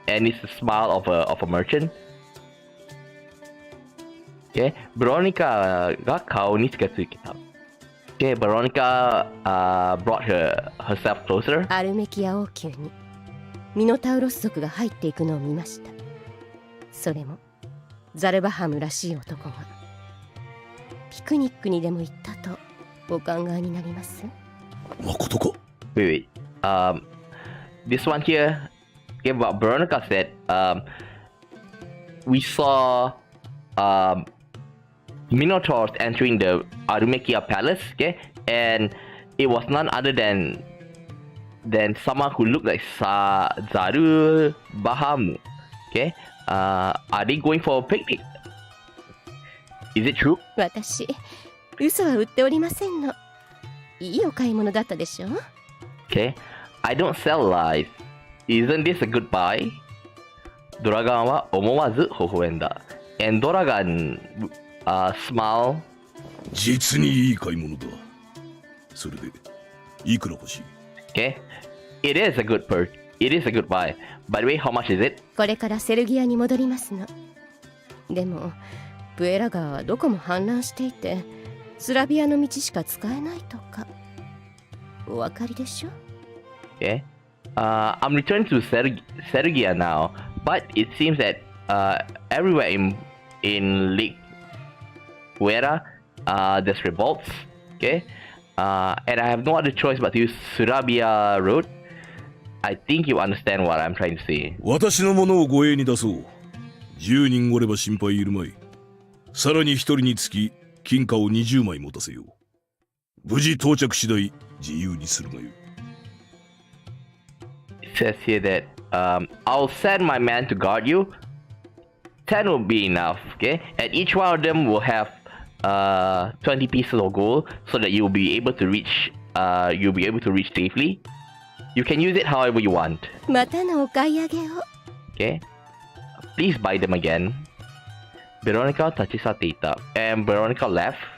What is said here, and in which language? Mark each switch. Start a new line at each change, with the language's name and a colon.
English: And it's the smile of a merchant.
Japanese: Okay, Veronica が顔に近づけた。
English: Okay, Veronica brought herself closer.
Japanese: アルメキア王宮にミノタウロス族が入っていくのを見ました。それもザルバハムらしい男が。ピクニックにでも行ったとお考えになります？誠か？
English: Wait. This one here, okay, what Veronica said, we saw Minotaurs entering the Arumekia palace, okay, and it was none other than someone who looked like Zaru Bahamu, okay. Are they going for a picnic? Is it true?
Japanese: 私、嘘は売っておりませんの。いいお買い物だったでしょ？
English: Okay, I don't sell lies. Isn't this a good buy?
Japanese: ドラガンは思わず微笑んだ。
English: And ドラガンsmile.
Japanese: 実にいい買い物だ。それで、いくら欲しい？
English: Okay, it is a good buy. By the way, how much is it?
Japanese: これからセルギアに戻りますの。でも、プエラ川はどこも氾濫していて、スラビアの道しか使えないとか。お分かりでしょ？
English: Okay, I'm returning to Sergia now, but it seems that everywhere in Lake Puera, there's revolts. Okay, and I have no other choice but to use Surabia Road. I think you understand what I'm trying to say.
Japanese: 私のものを護衛に出そう。10人おれば心配いるまい。さらに1人につき金貨を20枚持たせよう。無事到着次第自由にするがよい。
English: It says here that I'll send my man to guard you. 10 will be enough, okay? And each one of them will have 20 pieces of gold so that you'll be able to reach safely. You can use it however you want.
Japanese: またのお買い上げを。
English: Okay? Please buy them again.
Japanese: Veronica 立ち去っていた。
English: And Veronica left.